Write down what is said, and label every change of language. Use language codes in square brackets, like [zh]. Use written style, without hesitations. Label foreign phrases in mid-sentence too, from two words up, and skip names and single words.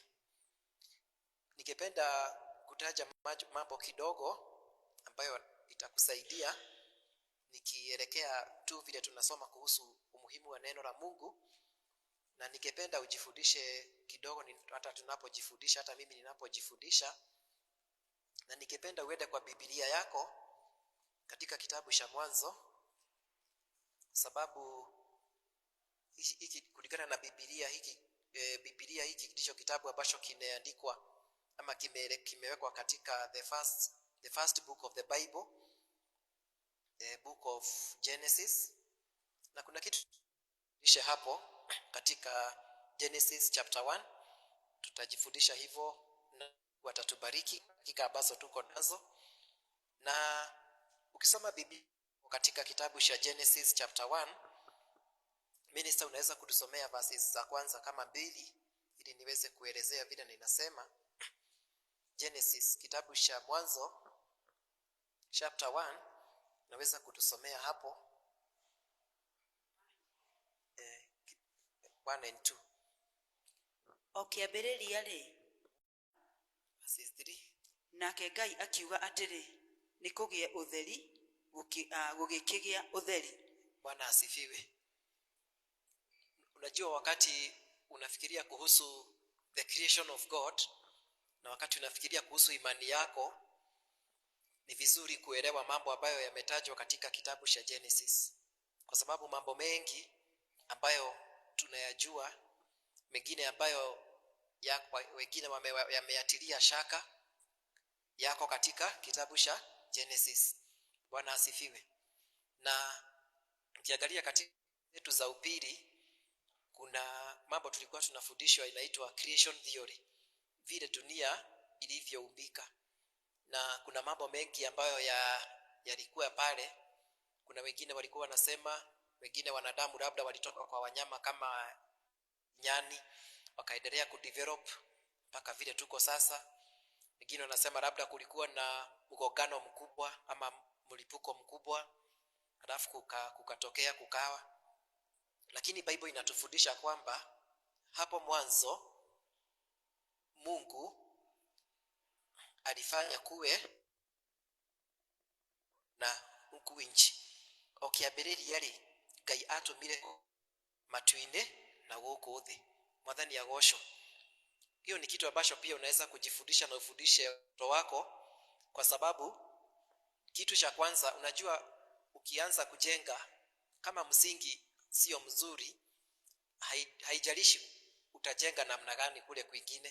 [sw] Ningependa kutaja mambo kidogo ambayo itakusaidia nikielekea tu vile tunasoma kuhusu umuhimu wa neno la Mungu, na ningependa ujifundishe kidogo hata tunapojifundisha, hata mimi ninapojifundisha, na ningependa uende kwa Biblia yako katika kitabu cha Mwanzo, sababu hiki kulingana na Biblia hiki ndicho kitabu ambacho kimeandikwa ama kimewekwa katika [en] the first book of the Bible, the book of Genesis. [sw] Na kuna kitu lishe hapo katika Genesis chapter 1, tutajifundisha hivyo na watatubariki dakika ambazo tuko nazo. Na ukisoma Biblia katika kitabu cha Genesis chapter 1, minister unaweza kutusomea verses za kwanza kama 2 ili niweze kuelezea vile ninasema. Genesis kitabu cha Mwanzo chapter 1, naweza kutusomea hapo 1 and 2. [ki] Okiambĩrĩria rĩ, [en] verses 3. [ki] Nake Ngai akiuga atĩrĩ, nĩ kũgĩe ũtheri, gũgĩkĩgĩa ũtheri. [sw] Bwana asifiwe. Unajua wakati unafikiria kuhusu [en] the creation of God [sw] na wakati unafikiria kuhusu imani yako, ni vizuri kuelewa mambo ambayo yametajwa katika kitabu cha Genesis. Kwa sababu mambo mengi ambayo tunayajua, mengine ambayo wengine yameyatilia shaka, yako katika kitabu cha Genesis. Bwana asifiwe. Na ukiangalia katika zetu za upili, kuna mambo tulikuwa tunafundishwa inaitwa [en] creation theory, [sw] vile dunia ilivyoumbika. Na kuna mambo mengi ambayo yalikuwa pale. Kuna wengine walikuwa wanasema, wengine wanadamu labda walitoka kwa wanyama kama nyani, wakaendelea kudevelop mpaka vile tuko sasa. Wengine wanasema labda kulikuwa na mgongano mkubwa ama mlipuko mkubwa, halafu kukatokea kukawa. Lakini Bible inatufundisha kwamba hapo mwanzo Mungu alifanya kuwe na huku nchi. [ki] Okiambĩrĩria rĩ, Ngai atũmire matu-inĩ na gũkũ thĩ. Mwathani agocwo. [sw] Hiyo ni kitu ambacho pia unaweza kujifundisha na ufundishe watoto wako, kwa sababu kitu cha kwanza, unajua ukianza kujenga kama msingi sio mzuri, haijalishi utajenga namna gani kule kwingine.